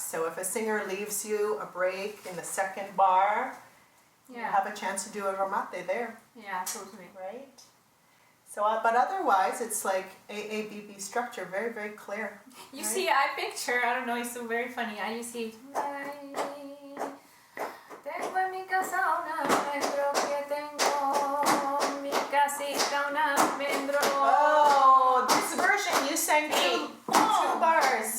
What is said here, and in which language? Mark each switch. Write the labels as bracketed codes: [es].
[en] So if a singer leaves you a break in the second bar, you have a chance to do a remate there. Yeah, totally. Right? So, but otherwise, it's like AABB structure, very, very clear. You see, I picture, I don't know, it's so very funny. You see, [es] tengo en mi casa un almendro que tengo mi casita un almendro. [en] Oh, this version you sang two bars.